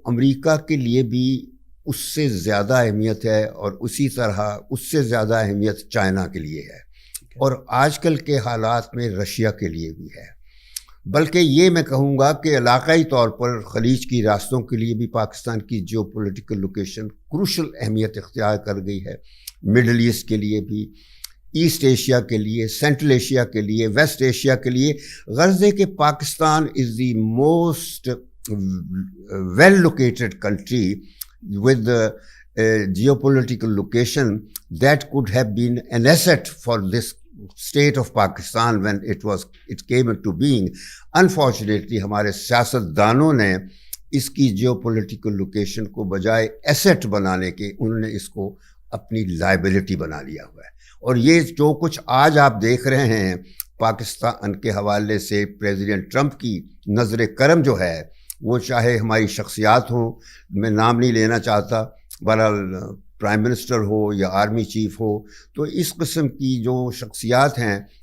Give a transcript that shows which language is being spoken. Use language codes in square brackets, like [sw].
[ur] امریکہ کے لیے بھی اس سے زیادہ اہمیت ہے، اور اسی طرح اس سے زیادہ اہمیت چائنا کے لیے ہے، اور آج کل کے حالات میں رشیا کے لیے بھی ہے، بلکہ یہ میں کہوں گا کہ علاقائی طور پر خلیج کی ریاستوں کے لیے بھی پاکستان کی جیو پولیٹیکل لوکیشن کروشل اہمیت اختیار کر گئی ہے، مڈل ایسٹ کے لیے بھی، ایسٹ ایشیا کے لیے، سینٹرل ایشیا کے لیے، ویسٹ ایشیا کے لیے. غرض ہے کہ [en] Pakistan is the most well located country with geopolitical location that could have been an asset for this state of Pakistan when it came into being. [ur] Unfortunately ہمارے سیاستدانوں نے اس کی geopolitical location کو بجائے ایسٹ بنانے کے انہوں نے اس کو اپنی لائبلٹی بنا لیا ہوا ہے. اور یہ جو کچھ آج آپ دیکھ رہے ہیں پاکستان کے حوالے سے پریزیڈنٹ ٹرمپ کی نظر کرم جو ہے، وہ چاہے ہماری شخصیات ہوں، میں نام نہیں لینا چاہتا، بہرحال پرائم منسٹر ہو یا آرمی چیف ہو، تو اس قسم کی جو شخصیات ہیں،